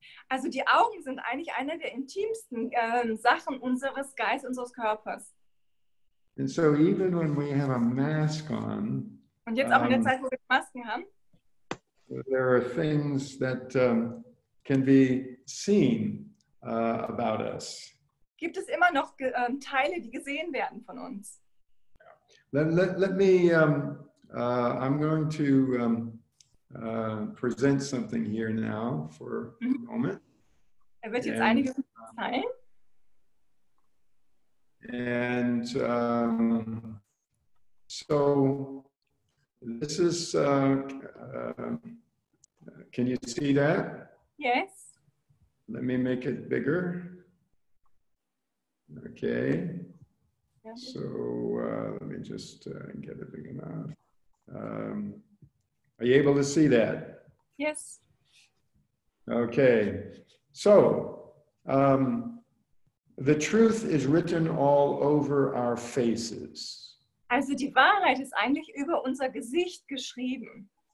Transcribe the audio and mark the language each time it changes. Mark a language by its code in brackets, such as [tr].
[de] Also die Augen sind eigentlich eine der intimsten Sachen unseres Geistes, unseres Körpers. [en] And so even when we have a mask on, [de] und jetzt auch in der Zeit, wo wir Masken haben, [en] there are things that can be seen about us. [de] Gibt es immer noch Teile, die gesehen werden von uns. [en] Let me, I'm going to present something here now for a moment. [de] Wird jetzt einiges zeigen. [en] And so this is, can you see that? Yes. Let me make it bigger. Okay. Yeah. So let me just get it big enough. Are you able to see that? Yes. Okay. So the truth is written all over our faces. [de] Also die Wahrheit ist eigentlich über unser Gesicht geschrieben.